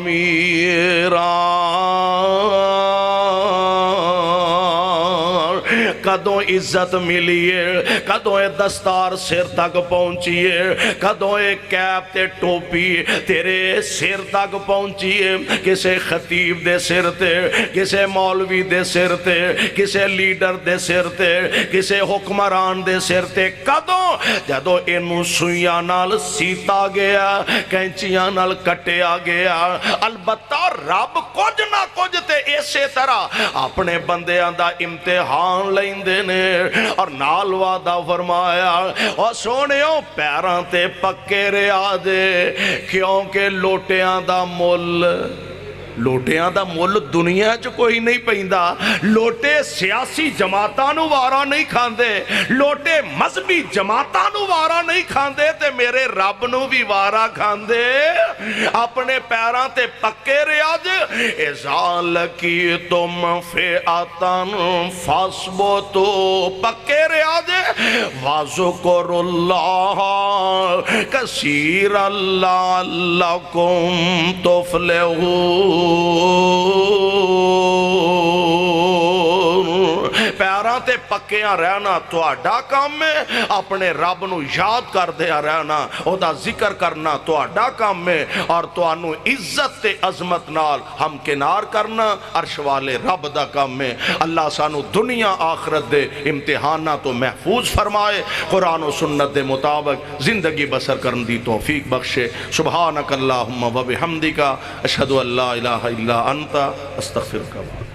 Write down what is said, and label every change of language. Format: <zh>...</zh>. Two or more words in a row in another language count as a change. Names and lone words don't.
<pa>امیران، کدوں عزت ملیے، کدوں اے دستار سر تک پہنچیے، کدوں اے کیپ تے ٹوپی تیرے سر تک پہنچیے، کسے خطیب دے سر تے، کسے مولوی دے سر تے، کسے لیڈر دے سر تے، کسے حکمران دے سر تے، کدوں جدوں اینوں سوئیاں نال سیتا گیا، کینچیاں نال کٹیا گیا۔ البتہ رب کچھ نہ کچھ تے اسی طرح اپنے بندیاں دا امتحان لیندے نے، اور نال وعدہ فرمایا اور سونیو پیراں تے پکے رہا دے، کیونکہ لوٹیاں دا مول، لوٹیاں دا مول دنیا چ کوئی نہیں پیندا۔ لوٹے سیاسی جماعتاں نو وارا نہیں کھاندے، لوٹے مذہبی جماعتاں نو وارا نہیں کھاندے، تے میرے رب نو بھی وارا کھاندے۔ اپنے پیراں تے پکے رہا جے،</pa> <ar>اذا لقیتم فئۃ فاثبتوا،</ar> <pa>پکے رہا جے،</pa> <ar>واذکروا اللہ کثیرا لعلکم تفلحون۔</ar> <pa>پیراں تے پکیاں رہنا تہاڈا کام ہے، اپنے رب نو یاد کردیا رہنا، او دا ذکر کرنا تہاڈا کام ہے، اور تہانوں عزت تے عظمت نال ہمکنار کرنا عرش والے رب دا کام ہے۔ اللہ سانو دنیا آخرت دے امتحانات تو محفوظ فرمائے، قرآن و سنت دے مطابق زندگی بسر کرن دی توفیق بخشے۔</pa> <ar>سبحانک اللہم و بحمدک، اشہدو ان لا الہ الا انت، استغفرک۔</ar>